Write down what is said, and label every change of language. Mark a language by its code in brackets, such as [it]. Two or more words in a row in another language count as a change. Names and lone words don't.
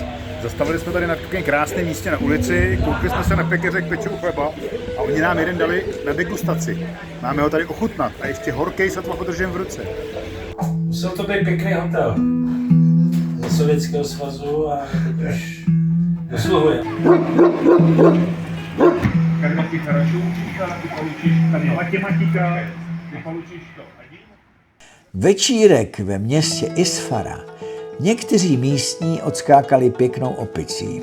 [cs] Zastavili jsme tady na takovém krásném místě na ulici, koukli jsme se na pekeře k pečou chleba a oni nám jeden dali na degustaci. Máme ho tady ochutnat a ještě horkej sotva podržím v ruce. Musel to být pěkný hotel. Ze Sovětského svazu a teď už dosluhuje. [ru] Как ты хорошо учишься, ты получишь математика, ты получишь что? [cs] Večírek ve městě Isfara někteří místní odskákali pěknou opicí.